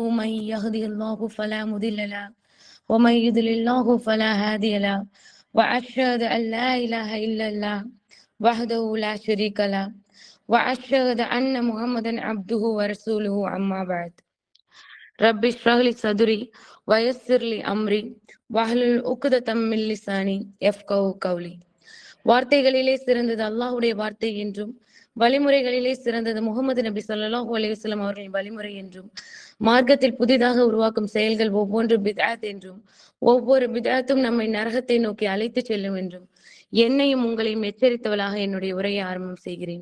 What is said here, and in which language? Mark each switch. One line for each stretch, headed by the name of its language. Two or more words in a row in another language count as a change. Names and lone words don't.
Arabic: من يهده الله فلا مضل له ومن يضلل الله فلا هادي له، وأشهد أن لا إله إلا الله وحده لا شريك له، وأشهد أن محمدا عبده ورسوله. أما بعد، رب اشرح لي صدري ويسر لي أمري واحلل عقدة من لساني يفقهوا قولي.
Tamil: வார்த்தைகளிலே சிறந்தது அல்லாஹுடைய வார்த்தை என்றும், வழிமுறைகளிலே சிறந்தது முகமது நபி
Arabic: صلى الله عليه وسلم
Tamil: அவர்களின் வழிமுறை என்றும், மார்க்கத்தில் புதிதாக உருவாக்கும் செயல்கள் ஒவ்வொன்று பித்அத் என்றும், ஒவ்வொரு பித்அத்தும் நம்மை நரகத்தை நோக்கி அழைத்து செல்லும் என்றும் என்னையும் உங்களையும் எச்சரித்தவளாக என்னுடைய உரையை ஆரம்பம் செய்கிறேன்.